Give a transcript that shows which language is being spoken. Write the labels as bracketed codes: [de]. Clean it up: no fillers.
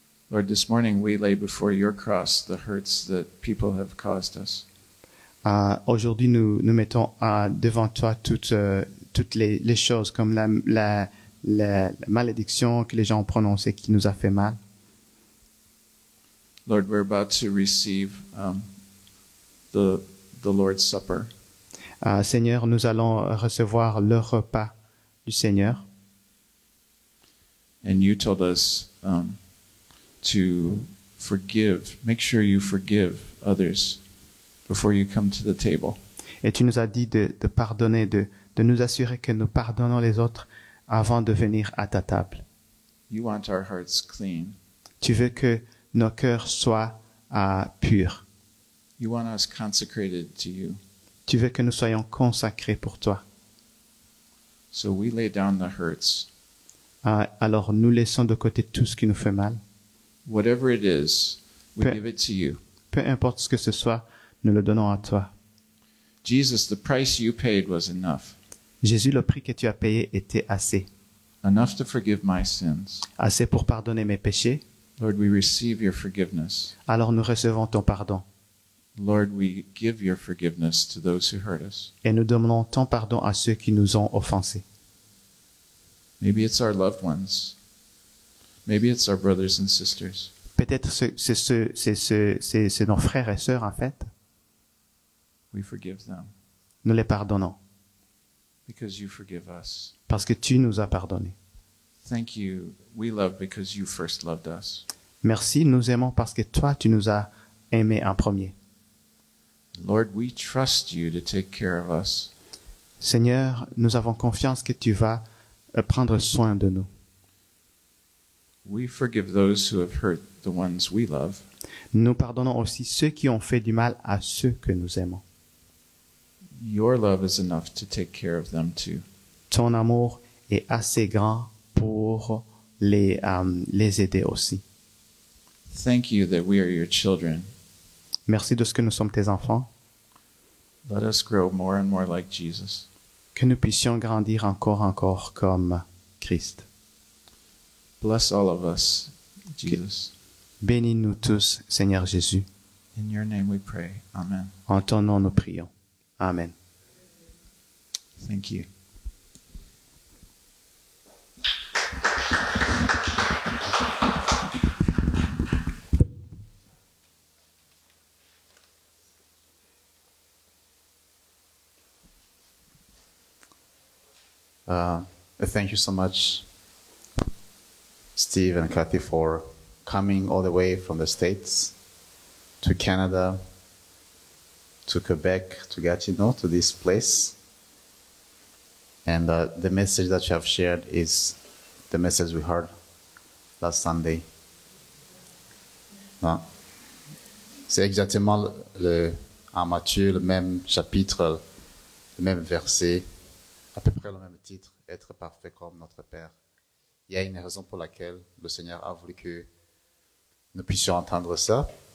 [en] Lord, this morning we lay before your cross the hurts that people have caused us. [fr] Aujourd'hui, nous mettons devant toi toutes les choses comme la malédiction que les gens ont prononcée qui nous a fait mal. [en] Lord, we're about to receive the Lord's Supper. [fr] Seigneur, nous allons recevoir le repas du Seigneur. [en] And you told us to forgive. Make sure you forgive others before you come to the table. [fr] Et tu nous as dit de pardonner, de nous assurer que nous pardonnons les autres avant de venir à ta table. [en] You want our hearts clean. [fr] Tu veux que nos cœurs soient purs. [en] You want us consecrated to you. [fr] Tu veux que nous soyons consacrés pour toi. [en] So we lay down the hurts. [fr] Alors nous laissons de côté tout ce qui nous fait mal. [en] Whatever it is, we [fr] Peu- [en] give it to you. [fr] Peu importe ce que ce soit, nous le donnons à toi. [en] Jesus, the price you paid was enough. [fr] Jésus, le prix que tu as payé était assez. [en] Enough to forgive my sins. [fr] Assez pour pardonner mes péchés. [en] Lord, we receive your forgiveness. [fr] Alors nous recevons ton pardon. [en] Lord, we give your forgiveness to those who hurt us. [fr] Et nous donnons ton pardon à ceux qui nous ont offensés. [en] Maybe it's our loved ones. Maybe it's our brothers and sisters. [fr] Peut-être c'est nos frères et sœurs, en fait. [en] We forgive them [fr] Nous les pardonnons [en] because you forgive us. [fr] parce que tu nous as pardonné. [en] Thank you. We love because you first loved us. [fr] Merci, nous aimons parce que toi, tu nous as aimés en premier. [en] Lord, we trust you to take care of us. [fr] Seigneur, nous avons confiance que tu vas prendre soin de nous. [en] We forgive those who have hurt the ones we love. [fr] Nous pardonnons aussi ceux qui ont fait du mal à ceux que nous aimons. [en] Your love is enough to take care of them too. [fr] Ton amour est assez grand pour les aider aussi. [en] Thank you that we are your children. [fr] Merci de ce que nous sommes tes enfants, [en] Let us grow more and more like Jesus. [fr] que nous puissions grandir encore comme Christ. [en] Bless all of us, Jesus. [fr] Bénis-nous tous, Seigneur Jésus. [en] In your name we pray. Amen. [fr] En ton nom nous prions. Amen. [en] Thank you. Thank you so much, Steve and Kathy, for coming all the way from the States to Canada, to Quebec, to Gatineau, to this place. And the message that you have shared is the message we heard last Sunday. [fr] Non? C'est exactement en Matthieu, le même chapitre, le même verset, à peu près le même titre, être parfait comme notre Père. Il y a une raison pour laquelle le Seigneur a voulu que nous puissions entendre ça.